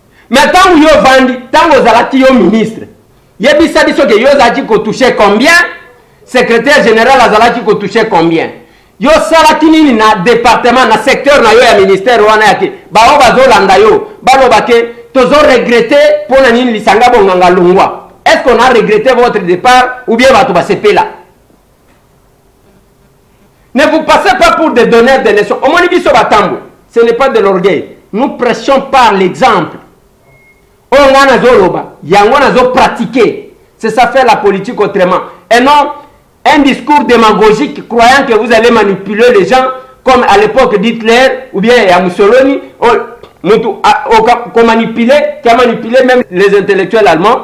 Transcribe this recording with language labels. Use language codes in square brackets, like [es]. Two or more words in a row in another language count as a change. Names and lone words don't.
[fr] Mais tant que [ln] yo vandi, [fr] tant que vous allez [ln] yo ministre, yebisa biso que yo zaki ko [fr] toucher combien, secrétaire général [ln] azalaki ko [fr] toucher combien. [ln] Yo salaki nini na département na secteur na yo ya ministère wana yake. Ba o bazolanda yo, baloba ke tozo regretter pona nini lisanga bonganga lungwa. [fr] Est-ce qu'on a regretté votre départ ou bien [ln] bato ba sepela? [fr] Ne vous passez pas pour des donneurs de leçons. Au moins [ln] biso batambo, [fr] ce n'est pas de l'orgueil. Nous prêchons par l'exemple. On a pratiqué. C'est ça faire la politique autrement. Et non un discours démagogique croyant que vous allez manipuler les gens comme à l'époque d'Hitler ou bien à Mussolini, qui a manipulé même les intellectuels allemands.